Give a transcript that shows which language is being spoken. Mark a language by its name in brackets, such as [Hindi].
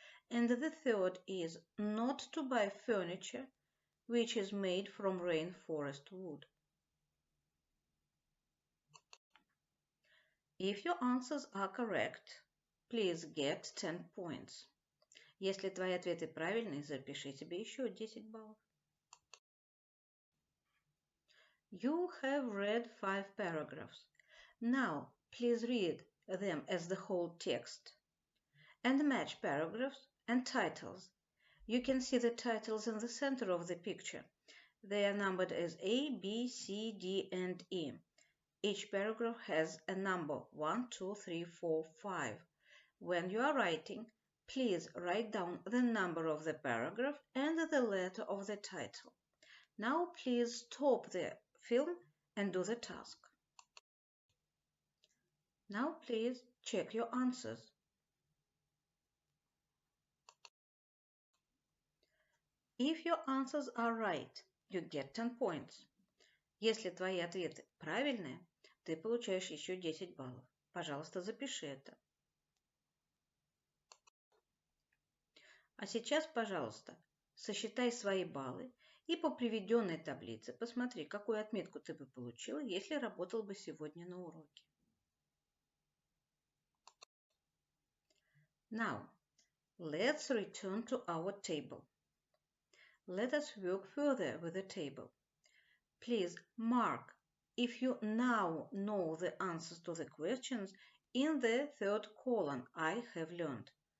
[English] And the third is not to buy furniture which is made from rainforest wood. If your answers are correct, please get 10 points. [Russian] Если твои ответы правильные, запиши себе еще 10 баллов. [English] You have read 5 paragraphs. Now, please read them as the whole text and match paragraphs and titles. You can see the titles in the center of the picture. They are numbered as A, B, C, D, and E. Each paragraph has a number 1, 2, 3, 4, 5. When you are writing, please write down the number of the paragraph and the letter of the title. Now please stop the film and do the task. Now please check your answers. If your answers are right, you get 10 points. [Russian] Если твои ответы правильные, ты получаешь еще 10 баллов. Пожалуйста, запиши это. А сейчас, пожалуйста, сосчитай свои баллы и по приведенной таблице посмотри, какую отметку ты бы получила, если работал бы сегодня на уроке. [English] Now, let's return to our table. Let us work further with the table. Please mark if you now know the answers to the questions in the third column I have learned.